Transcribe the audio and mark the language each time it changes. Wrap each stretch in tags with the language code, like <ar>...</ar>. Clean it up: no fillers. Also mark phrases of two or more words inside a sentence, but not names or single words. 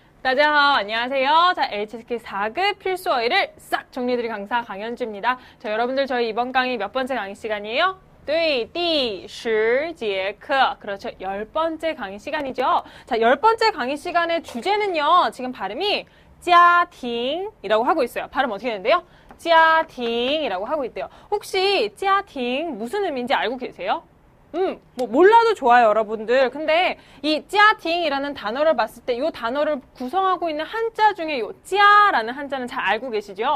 <ko>다자하 안녕하세요. 자, HSK 4급 필수 어휘를 싹 정리해드릴 강사 강현주입니다. 자, 여러분들 저희 이번 강의 몇 번째 강의 시간이에요?</ko> <zh>对,第10节课.</zh> <ko>그렇죠. 10번째 강의 시간이죠. 자, 10번째 강의 시간의 주제는요. 지금 발음이 家庭 이라고 하고 있어요. 발음 어떻게 되는데요? 家庭 이라고 하고 있대요. 혹시 家庭 무슨 의미인지 알고 계세요? 뭐 몰라도 좋아요, 여러분들. 근데 이 짜팅이라는 단어를 봤을 때 이 단어를 구성하고 있는 한자 중에 이 짜라는 한자는 잘 알고 계시죠?</ko>